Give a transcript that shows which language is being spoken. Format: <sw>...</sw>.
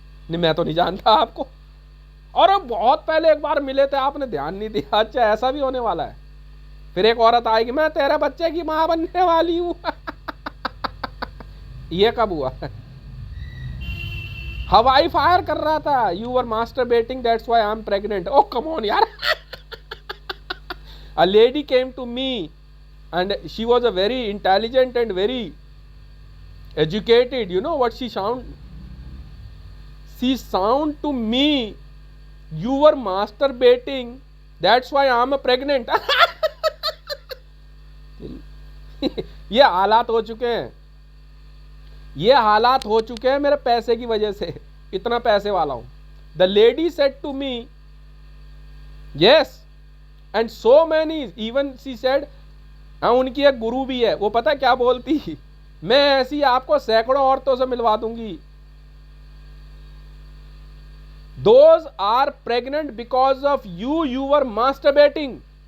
<hi>नहीं मैं तो नहीं जानता आपको। अरे बहुत पहले एक बार मिले थे, आपने ध्यान नहीं दिया। अच्छा ऐसा भी होने वाला है। फिर एक औरत आएगी, मैं तेरे बच्चे की मां बनने वाली हूं। ये कब हुआ? हवाई फायर कर रहा था,</hi> <en>You were masturbating that's why I am pregnant. Oh come on यार। A lady came to me and she was a very intelligent and very educated. You know what she sound? She sound to me, you were masturbating, that's why I'm pregnant.</en> <hi>ये हालात हो चुके हैं, ये हालात हो चुके हैं मेरे पैसे की वजह से। इतना पैसे वाला हूं।</hi> <en>The lady said to me, yes, and so many, even she said,</en> <hi>हाँ उनकी एक गुरु भी है, वो पता क्या बोलती, मैं ऐसी आपको सैकड़ों औरतों से मिलवा दूंगी।</hi> <en>Those are pregnant because of you, you were masturbating.</en>